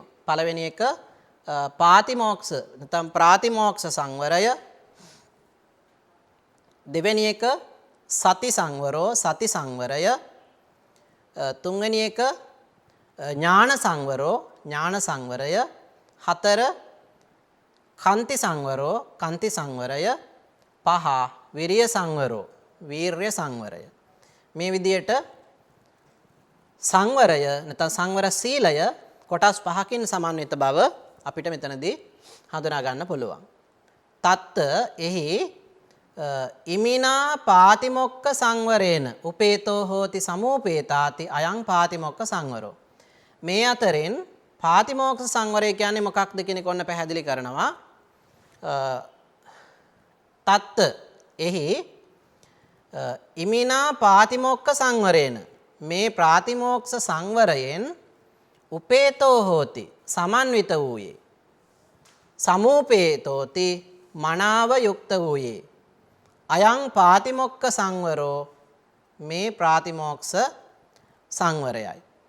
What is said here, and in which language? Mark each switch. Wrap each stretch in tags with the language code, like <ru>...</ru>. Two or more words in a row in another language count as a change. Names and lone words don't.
<si>පළවෙනි එක පාතිමෝක්ෂ නැත්නම් ප්‍රාතිමෝක්ෂ සංවරය, දෙවෙනි එක</si> <pi>සති සංවරෝ</pi> <si>සති සංවරය, තුන්වෙනි එක</si> <pi>ඥාන සංවරෝ</pi> <si>ඥාන සංවරය, හතර</si> <pi>කන්ති සංවරෝ</pi> <si>කන්ති සංවරය, පහ</si> <pi>විරිය සංවරෝ</pi> <si>වීර්ය සංවරය. මේ විදිහට සංවරය නැත්නම් සංවර සීලය කොටස් පහකින් සමන්විත බව අපිට මෙතනදී හඳුනා ගන්න පුළුවන්.</si> <pi>තත්ත එහි ඉමිනා පාතිමොක්ක සංවරේන උපේතෝ හෝති සමෝපේතාති අයං පාතිමොක්ක සංවරෝ.</pi> <si>මේ අතරින් පාතිමොක්ඛ සංවරය කියන්නේ මොකක්ද කියන එක ඔන්න පැහැදිලි කරනවා. තත්ත එහි</si> <pi>ඉමිනා පාතිමොක්ඛ සංවරේන</pi> <si>මේ ප්‍රාතිමෝක්ෂ සංවරයෙන්</si> <pi>උපේතෝ හෝති</pi> <si>සමන්විත වූයේ, සමෝපේතෝති මනාව යුක්ත වූයේ,</si> <pi>අයං පාතිමොක්ඛ සංවරෝ</pi> <si>මේ ප්‍රාතිමෝක්ෂ සංවරයයි.</si>